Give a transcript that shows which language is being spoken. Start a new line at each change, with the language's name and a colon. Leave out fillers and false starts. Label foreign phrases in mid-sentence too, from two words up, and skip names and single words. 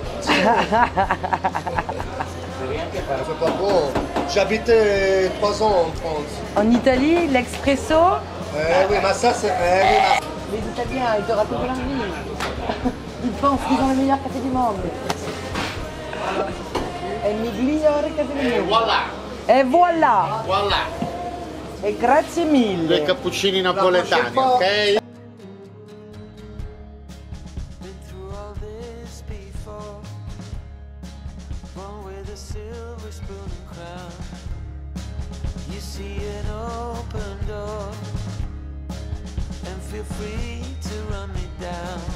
French: C'est pas bon. J'habitais 3 ans en France. En Italie, l'expresso, Oui, mais ça c'est. Oui, les Italiens, ils te racontent leur vie. Ils pensent qu'ils ont le meilleur café du monde.
Italian: E migliore
French: café du monde. voilà. Et voilà. Voilà.
Italian: E grazie mille. Les cappuccini napoletani, ok?
English: Been through all this before. One with a silver spoon and crown. You see an open door, and feel free to run me down.